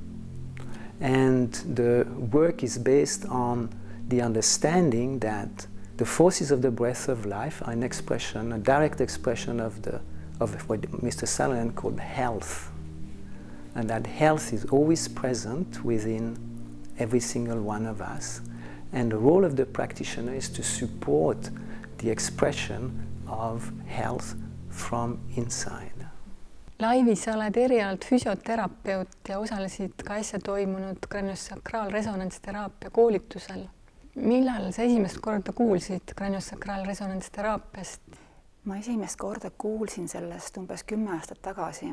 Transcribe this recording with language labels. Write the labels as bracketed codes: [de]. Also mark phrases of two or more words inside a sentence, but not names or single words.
[en] And the work is based on the understanding that the forces of the breath of life are an expression, a direct expression of what Mr. Sutherland called health. And that health is always present within every single one of us. And the role of the practitioner is to support the expression of health from inside. [et] Laivi, sa oled erialalt füsioterapeut ja osalesid ka äsja toimunud kraniosakraalresonantsteraapia koolitusel. Millal sa esimest korda kuulsid kraniosakraalresonantsteraapiast? Ma esimest korda kuulsin sellest umbes 10 aastat tagasi.